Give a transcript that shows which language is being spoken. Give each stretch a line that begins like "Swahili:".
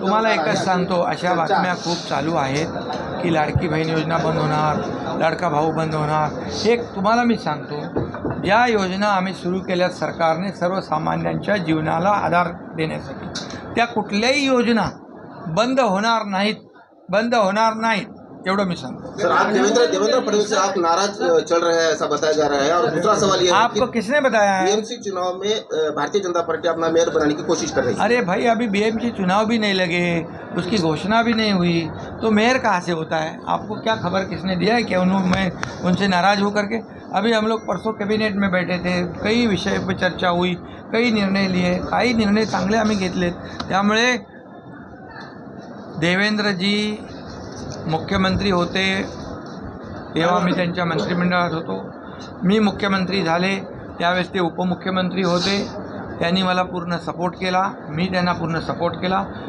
Marathi: तुम्हाला एकच सांगतो, अशा बातम्या खूप चालू आहेत की लाडकी बहीण योजना बंद होणार, लाडका भाऊ बंद होणार। एक तुम्हाला मी सांगतो, ज्या योजना आम्ही सुरू केल्या सरकारने सर्वसामान्यांच्या जीवनाला आधार देण्यासाठी, त्या कुठल्याही योजना बंद होणार नाहीत एवढं मी सांगतो।
Hindi: सर, आप देवेंद्र फडणवीस से आप नाराज चल रहे हैं ऐसा बताया जा रहा है। और दूसरा सवाल ये है आपको किसने बताया है? बीएमसी चुनाव में भारतीय जनता पार्टी अपना मेयर बनाने की कोशिश कर रही है। अरे भाई, अभी बीएमसी चुनाव भी नहीं लगे, उसकी घोषणा भी नहीं हुई, तो मेयर कहाँ से होता है? आपको क्या खबर किसने दिया है कि मैं उनसे नाराज़ हो करके? अभी हम लोग परसों कैबिनेट में बैठे थे, कई विषय पर चर्चा हुई, कई निर्णय लिए,
Marathi: काही निर्णय चांगले आम्ही घेतलेत। त्यामुळे देवेंद्रजी मुख्यमंत्री होते तेव्हा मी त्यांच्या मंत्रिमंडळात होतो, मी मुख्यमंत्री झाले त्यावेळेस ते उपमुख्यमंत्री होते, त्यांनी मला पूर्ण सपोर्ट केला, मी त्यांना पूर्ण सपोर्ट केला।